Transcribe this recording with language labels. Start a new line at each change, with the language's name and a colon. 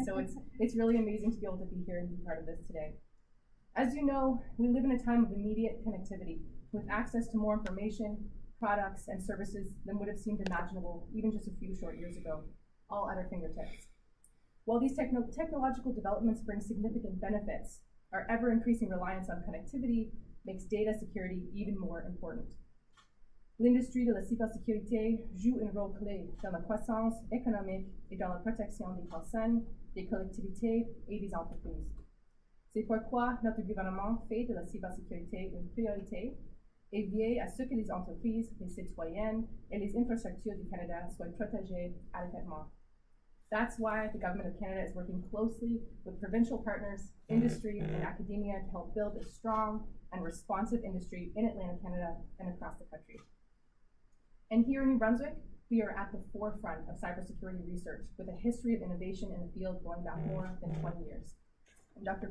English: So it's really amazing to be able to be here and be part of this today. As you know, we live in a time of immediate connectivity with access to more information, products, and services than would have seemed imaginable even just a few short years ago, all at our fingertips. While these technological developments bring significant benefits, our ever-increasing reliance on connectivity makes data security even more important.
French: L'industrie de la cybersécurité joue un rôle clé dans la croissance économique et dans la protection des personnes, des collectivités et des entreprises. C'est pourquoi notre gouvernement fait de la cybersécurité une priorité et veille à ce que les entreprises, les citoyens et les infrastructures du Canada soient protégées adequatement.
English: That's why the Government of Canada is working closely with provincial partners, industry, and academia to help build a strong and responsive industry in Atlantic Canada and across the country. And here in New Brunswick, we are at the forefront of cybersecurity research with a history of innovation in the field going back more than 20 years. And Dr.